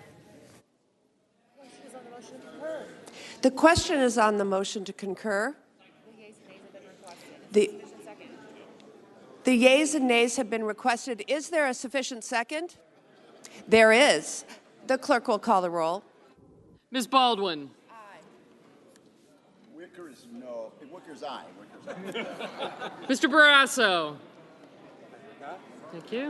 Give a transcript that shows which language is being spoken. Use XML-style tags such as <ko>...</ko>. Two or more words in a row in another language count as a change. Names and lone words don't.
<en>The question is on the motion to concur. The yeas and nays have been requested. Is there a sufficient second? There is. The clerk will call the roll. Ms. Baldwin. Wicker's no. Wicker's aye. Mr. Barrasso. Thank you.</en>